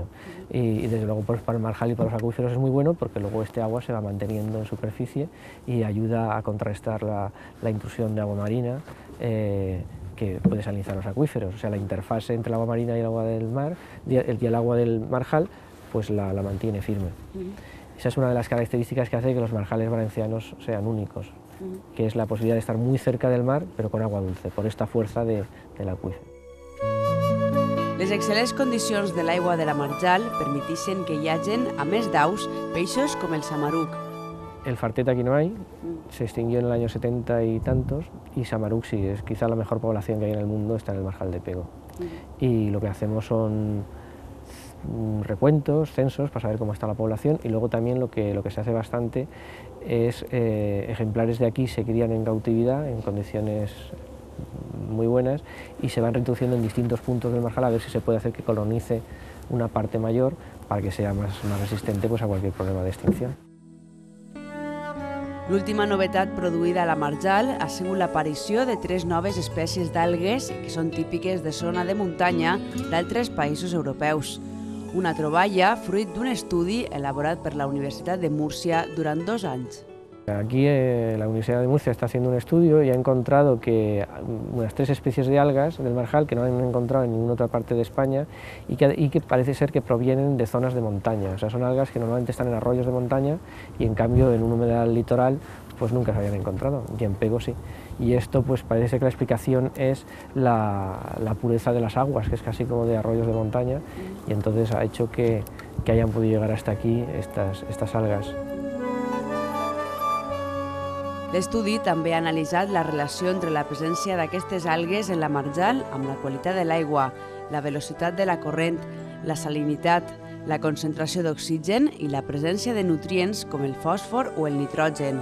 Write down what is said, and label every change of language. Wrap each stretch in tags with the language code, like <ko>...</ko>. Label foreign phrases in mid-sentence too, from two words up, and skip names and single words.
<es>Y desde luego pues, para el marjal y para los acuíferos es muy bueno porque luego este agua se va manteniendo en superficie y ayuda a contrarrestar la intrusión de agua marina que puede salinizar los acuíferos, o sea, la interfase entre el agua marina y el agua del mar, y el agua del marjal, pues la mantiene firme. Esa es una de las características que hace que los marjales valencianos sean únicos, que es la posibilidad de estar muy cerca del mar, pero con agua dulce, por esta fuerza del acuífer.</es> <ca>Les excel·lents condicions de l'aigua de la marjal permetixen que hi hagin, a més d'aus, peixos com el samaruc.</ca> <es>El fartet aquí no hay, se extinguió en el año 70 y tantos, y samaruc sí, es quizá la mejor población que hay en el mundo, está en el Marjal de Pego. Y lo que hacemos son recuentos, censos, para saber cómo está la población, y luego también lo que se hace bastante es ejemplares de aquí se crían en cautividad, en condiciones muy buenas, y se van reintroduciendo en distintos puntos del marjal a ver si se puede hacer que colonice una parte mayor para que sea más resistente pues, a cualquier problema de extinción.</es> <ca>L'última novetat produïda a la marjal ha sigut l'aparició de 3 noves espècies d'algues que són típiques de zona de muntanya d'altres països europeus. Una troballa fruit d'un estudi elaborat per la Universitat de Múrcia durant 2 anys.</ca> <es>Aquí la Universidad de Murcia está haciendo un estudio y ha encontrado que unas 3 especies de algas del marjal que no han encontrado en ninguna otra parte de España y que parece ser que provienen de zonas de montaña. O sea, son algas que normalmente están en arroyos de montaña y en cambio en un humedal litoral pues nunca se habían encontrado, y en Pego sí. Y esto pues parece ser que la explicación es la pureza de las aguas, que es casi como de arroyos de montaña, y entonces ha hecho que hayan podido llegar hasta aquí estas algas.</es> <ca>L'estudi també ha analitzat la relació entre la presència d'aquestes algues en la marjal amb la qualitat de l'aigua, la velocitat de la corrent, la salinitat, la concentració d'oxigen i la presència de nutrients com el fòsfor o el nitrogen.</ca>